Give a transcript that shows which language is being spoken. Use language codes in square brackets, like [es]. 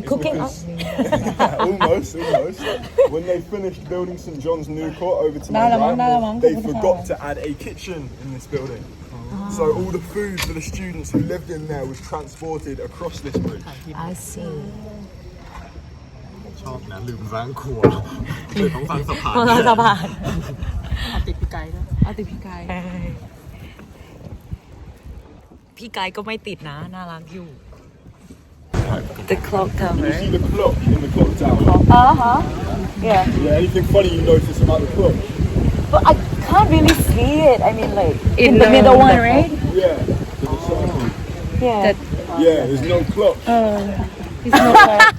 [en] is cooking because, almost. When they finished building St John's New Court over to my right, they forgot to add a kitchen in this building. So all the food for the students who lived in there was transported across this bridge. I see [th] ชอบนะลืมสร้างครัวเลยต้องสร้างสะพาน สะพาน เอาติดพี่ไกด์พี่ไกด์ก็ไม่ติดนะน่ารักอยู่ [en] The clock You tower see the clock in the clock tower? yeah Yeah, anything funny you notice about the clock? but I can't really see it I mean like in the middle one right Yeah, there's a circle. yeah Yeah, there's no clock it's not like